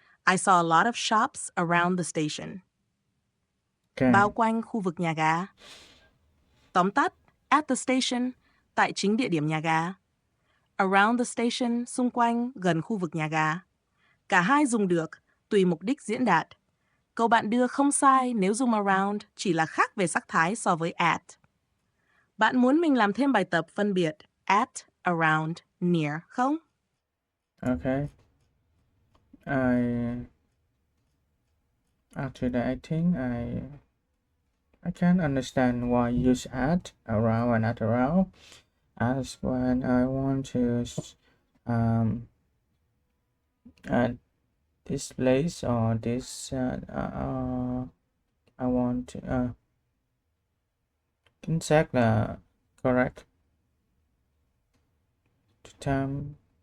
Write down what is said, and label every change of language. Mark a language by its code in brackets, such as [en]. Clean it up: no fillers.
[en] I saw a lot of shops around the station. Okay. [vi] Bao quanh khu vực nhà ga. Tóm tắt, [en] at the station, [vi] tại chính địa điểm nhà ga. [en] Around the station, [vi] xung quanh, gần khu vực nhà ga. Cả hai dùng được, tùy mục đích diễn đạt. Câu bạn đưa không sai nếu dùng around, chỉ là khác về sắc thái so với at. Bạn muốn mình làm thêm bài tập phân biệt at, around, near không? [en] Okay. After that, I think I can't understand why you use at, around, and at around. As when I want to at this place or this I want to [vi] chính xác là [en] correct time